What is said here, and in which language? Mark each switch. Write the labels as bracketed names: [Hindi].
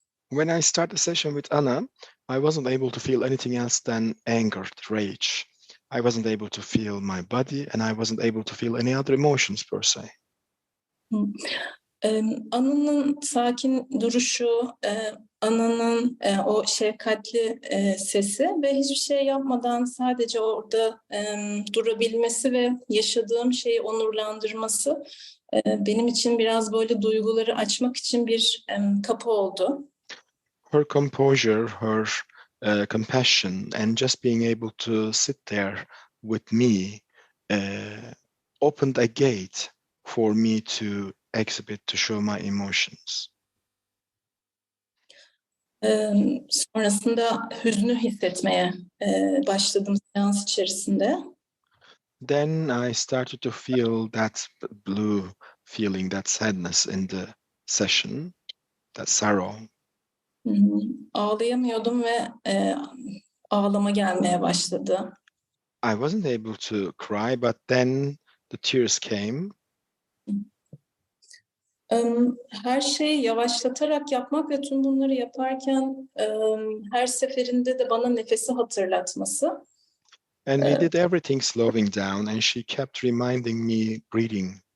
[English] When I started the session with Anna, I wasn't able to feel anything else than anger, rage. I wasn't able to feel my body, and I wasn't able to feel any other emotions per se. [Turkish] Ana'nın sakin duruşu, Ana'nın o şefkatli sesi ve hiçbir şey yapmadan sadece orada durabilmesi ve yaşadığım şeyi onurlandırması benim için biraz böyle duyguları açmak için bir kapı oldu. [English] Her composure, her compassion, and just being able to sit there with me opened a gate for me to exhibit, to show my emotions. [Turkish] Sonrasında hüznü hissetmeye başladım seans içerisinde. [English] Then I started to feel that blue feeling, that sadness in the session, that sorrow. [Turkish] Ağlayamıyordum ve ağlama gelmeye başladı. [English] I wasn't able to cry, but then the tears came. [Turkish] Her şeyi yavaşlatarak yapmak ve tüm bunları yaparken her seferinde de bana nefesi hatırlatması. [English] And we did everything slowing down, and she kept reminding me breathing.